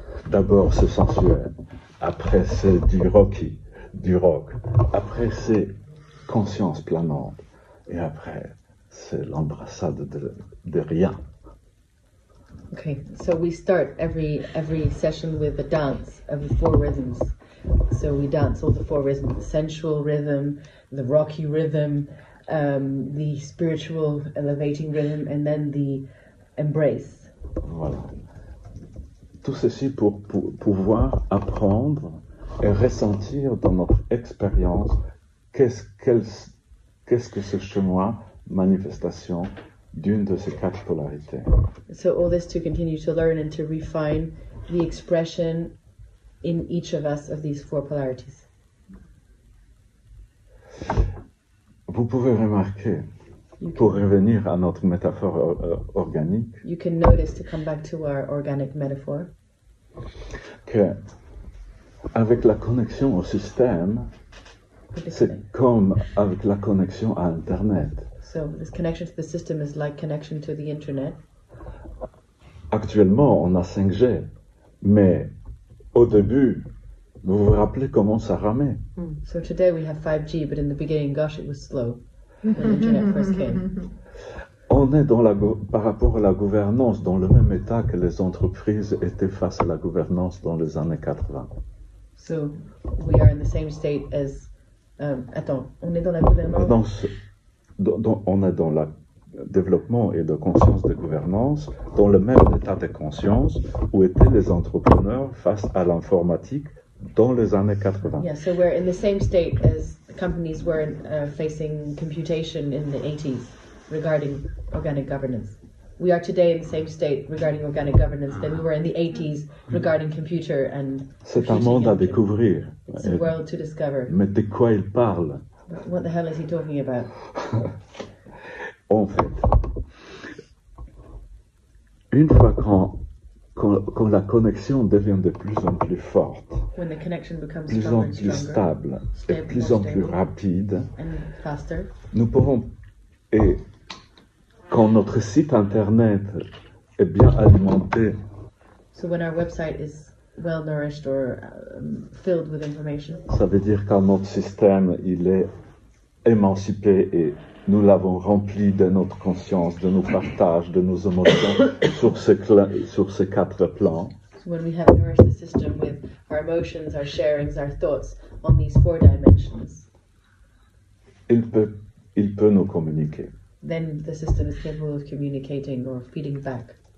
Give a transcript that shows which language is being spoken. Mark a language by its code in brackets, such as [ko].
[fr] D'abord c'est sensuel, après c'est du rock, après c'est conscience planante, et après c'est l'embrassade de rien. [en] Okay, so we start every session with a dance of the 4 rhythms. So we dance all the 4 rhythms: the sensual rhythm, the rocky rhythm, the spiritual elevating rhythm, and then the embrace. [fr] Voilà. Tout ceci pour pouvoir apprendre et ressentir dans notre expérience qu'est-ce que ce chemin, manifestation d'une de ces 4 polarités. [en] So all this to continue to learn and to refine the expression in each of us of these 4 polarities. [fr] Vous pouvez remarquer, pour revenir à notre métaphore organique, [en] you can notice, to come back to our organic metaphor, [fr] que avec la connexion au système, c'est comme avec la connexion à Internet. [en] So this connection to the system is like connection to the internet. [fr] Actuellement, on a 5G, mais au début, vous vous rappelez comment ça ramait? [en] So today we have 5G, but in the beginning, gosh, it was slow when the internet first came. [fr] On est par rapport à la gouvernance dans le même état que les entreprises étaient face à la gouvernance dans les années 80. [en] So we are in the same state as. [fr] Attends, on est dans la gouvernance. On est dans le développement et de conscience de gouvernance, dans le même état de conscience où étaient les entrepreneurs face à l'informatique dans les années 80. [en] Yeah, so we're in the same state as the companies were facing computation in the 80s regarding organic governance. We are today in the same state regarding organic governance than we were in the 80s regarding computer and. [fr] C'est un monde à découvrir. [en] It's a world to discover. [fr] Mais de quoi il parle? [en] What the hell is he talking about? [fr] En fait, une fois quand la connexion devient de plus en plus forte, [en] When the connection becomes [fr] plus en plus stable et plus en plus rapide, [en] and faster, [fr] nous pourrons, et quand notre site internet est bien alimenté, [en] so when our website is well nourished or filled with information, [fr] ça veut dire que notre système il est émancipé et nous l'avons rempli de notre conscience, de nos partages, de nos émotions sur ces 4 plans. [en] So when we have nourished the system with our emotions, our sharings, our thoughts on these 4 dimensions, [fr] Il peut nous communiquer. [en] then the system is capable of communicating or feeding back.